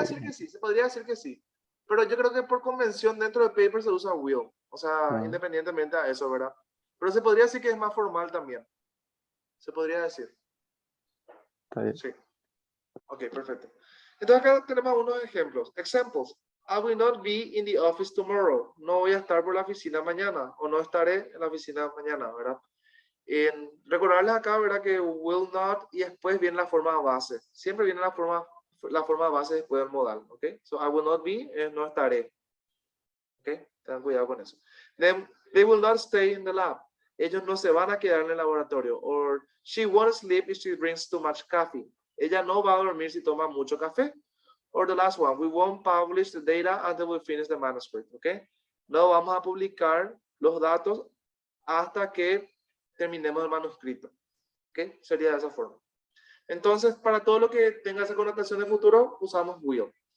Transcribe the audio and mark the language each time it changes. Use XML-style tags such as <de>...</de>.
<es>decir que sí, se podría decir que sí. Pero yo creo que por convención dentro de paper se usa will. O sea, Ah. independientemente a eso, ¿verdad? Pero se podría decir que es más formal también. Se podría decir. Está bien. Sí. Ok, perfecto. Entonces acá tenemos unos ejemplos.</es> <en>Examples. I will not be in the office tomorrow.</en> <es>No voy a estar por la oficina mañana. O no estaré en la oficina mañana, ¿verdad? Recordarles acá, ¿verdad? Que will not y después viene la forma base. Siempre viene la forma base después del modal, ¿ok? So,</es> <en>I will not be,</en> <es>no estaré. ¿Ok? Tengan cuidado con eso.</es> <en>Then, they will not stay in the lab.</en> <es>Ellos no se van a quedar en el laboratorio.</es> <en>Or, she won't sleep if she drinks too much coffee.</en> <es>Ella no va a dormir si toma mucho café.</es> <en>Or the last one, we won't publish the data until we finish the manuscript, ¿ok?</en> <es>No vamos a publicar los datos hasta que terminemos el manuscrito. ¿Ok? Sería de esa forma. Entonces, para todo lo que tenga esa connotación de futuro, usamos will.</es>